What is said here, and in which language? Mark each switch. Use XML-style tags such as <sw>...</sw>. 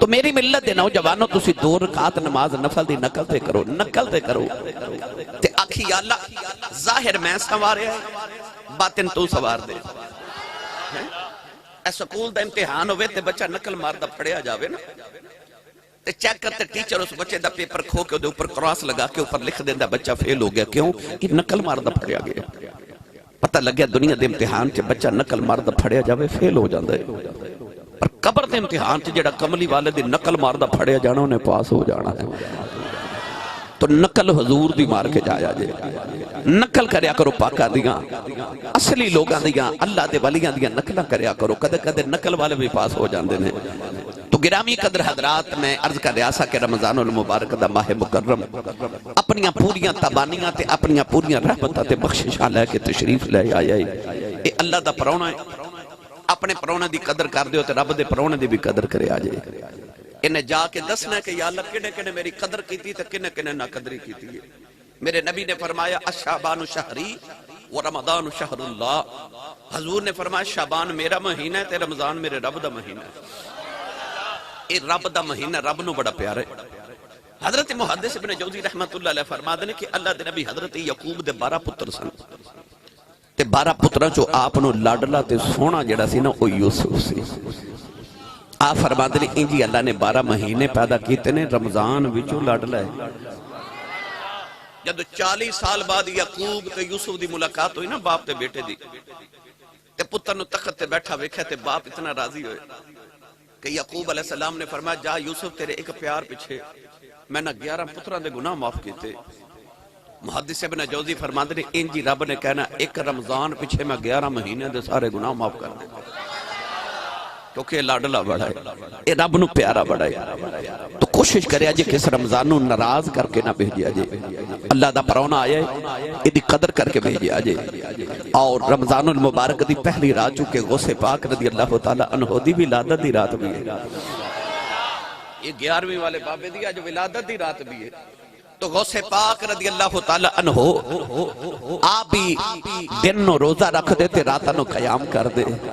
<pa>تو میری ملت دے نوجوانوں تسی 2 رکعت نماز نفل دی نقل تے کرو تے آکھی یا اللہ ظاہر میں سواریا ہے باطن تو سوار دے. اے سکول دا امتحان ہوئے تے بچہ نقل ماردہ پھڑیا جاوے نا تے چیک کرتے ٹیچر اس بچے دا پیپر کھو کے دے اوپر کراس لگا کے اوپر لکھ دیندہ بچہ فیل ہو گیا. کیوں کہ نقل ماردہ پھڑیا گیا. پتہ لگیا دنیا دے امتحان چے بچہ نقل ماردہ پھڑیا جاوے فیل ہو جاندہ ہے. پر قبر دے امتحان چے جڑا کملی والے دی نقل ماردہ پھڑیا جانا انہیں پاس ہو جانا ہے. تو نقل حضور دی مار کے جایا جے. نقل کریا کرو پاکا دیاں اصلی لوگاں دیاں اللہ دے ولیاں دیاں نقلہ کریا کرو. کدے کدے نقل والے بھی پاس ہو جاندے نے. تو گرامی قدر حضرات میں عرض کر ریاسہ کے رمضان المبارک دا ماہ مکرم اپنیاں پوریاں تبانیاں تے اپنیاں پوریاں رحمتاں تے بخششاں لے کے تشریف لے آیا ہے. اے اللہ دا پرونا ہے. اپنے پرونے دی قدر کر دیو تے رب دے پرونے دی بھی قدر کرے آجے. انہیں جا کے دسنا ہے کہ یا اللہ کنے کنے میری قدر کی تھی تے کنے کنے نہ قدری کی تھی. میرے نبی نے فرمایا</pa> <ar>الشعبان شہری و رمضان شہر اللہ.</ar> <pa>حضور نے فرمایا شعبان میرا مہینہ ہے تے رمضان میرے رب دا مہینہ ہے. اے رب دا مہینہ رب نو بڑا پیارا ہے. حضرت محدث ابن جوزی رحمت اللہ علیہ فرما دے کہ اللہ دے نبی حضرت یعقوب دے 12 پتر سن تے 12 پتراں چوں آپ نو لاڈلا تے سونا جڑا سی نا او یوسف سی. آپ فرما دے انجی اللہ نے 12 مہینے پیدا کیتے نے رمضان وچوں لاڈلا ہے. جب 40 سال بعد یعقوب تے یوسف دی ملاقات ہوئی نا باپ تے بیٹے دی تے پتر نو تخت تے بیٹھا ویکھیا تے باپ اتنا راضی ہوئے کہ یعقوب علیہ السلام نے فرمایا جا یوسف تیرے ایک پیار پیچھے میں نہ 11 پتران دے گناہ معاف کیتے. محدث ابن جوزی فرماتے ہیں انجی رب نے کہنا ایک رمضان پیچھے میں 11 مہینے دے سارے گناہ معاف کر دے کیونکہ یہ لاڈلا بڑا ہے. یہ رب نو پیارا بڑا ہے. تو کوشش کریا جے کس رمضان نو ناراض کر کے نہ بھیجیا جے. اللہ دا پرونا آیا ہے ادھی قدر کر کے بھیجیا جے. اور رمضان المبارک دی پہلی رات چونکہ غوث پاک رضی اللہ تعالیٰ عنہ دی ولادت دی رات بھی ہے. یہ 11ویں والے بابے دی آج ولادت دی رات بھی ہے. تو غوث پاک رضی اللہ تعالیٰ عنہ آپ بھی دن نو روزہ رکھ دے تے راتہ نو قیام کر دے.</pa>